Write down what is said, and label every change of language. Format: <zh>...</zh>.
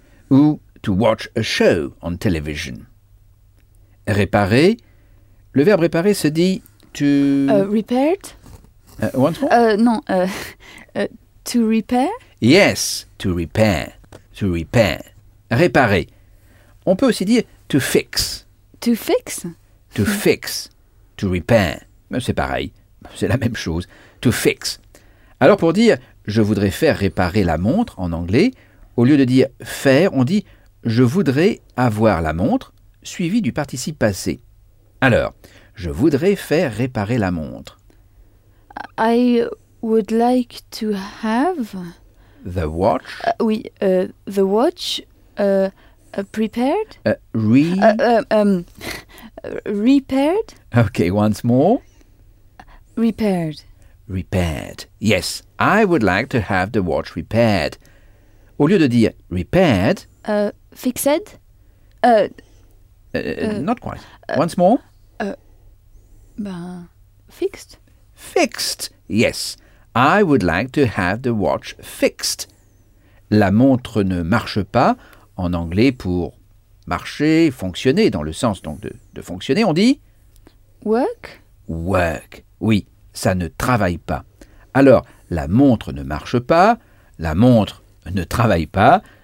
<en>Ou to watch a show on television.</en> <fr>Réparer. Le verbe réparer se dit to...</fr> <en>Repaired? Once more? To repair? Yes, to repair. To repair. Réparer.</en> <fr>On peut aussi dire to fix.</fr> <en>To fix? To fix. To repair.</en> <fr>Mais c'est pareil. C'est la même chose.</fr> <en>To fix.</en> <fr>Alors pour dire je voudrais faire réparer la montre en anglais, au lieu de dire faire, on dit je voudrais avoir la montre suivi du participe passé. Alors, je voudrais faire réparer la montre.</fr> <en>I would like to have the watch. The watch prepared. Repaired. Okay, once more. Repaired. Repaired. Yes, I would like to have the watch repaired.</en> <fr>Au lieu de dire repaired.</fr> <en>Fixed. Not quite. Once more. Fixed. Fixed. Yes, I would like to have the watch fixed.</en> <fr>La montre ne marche pas. En anglais, pour marcher, fonctionner, dans le sens donc de fonctionner, on dit</fr> <en>work.</en> <fr>Work. Oui, ça ne travaille pas. Alors, la montre ne marche pas. La montre ne travaille pas.</fr>